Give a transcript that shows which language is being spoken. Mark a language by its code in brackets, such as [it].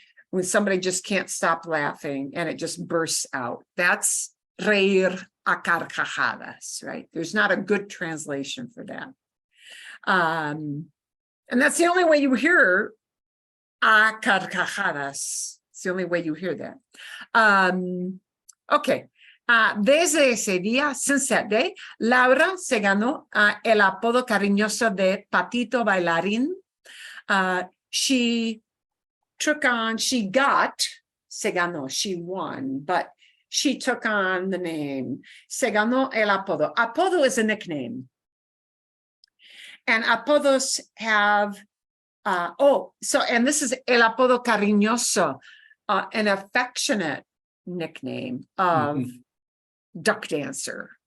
[en] When somebody just can't stop laughing and it just bursts out. That's reír a carcajadas, right? There's not a good translation for that. And that's the only way you hear a carcajadas. It's the only way you hear that. Okay. [es] Desde ese día, [en] since that day, [es] Laura se ganó el apodo cariñoso de Patito Bailarín. [en] She got, [es] se ganó, [en] she won, but she took on the name. [es] Se ganó el apodo. [en] Apodo is a nickname. And apodos have, and this is [es] el apodo cariñoso, [en] an affectionate nickname of duck dancer.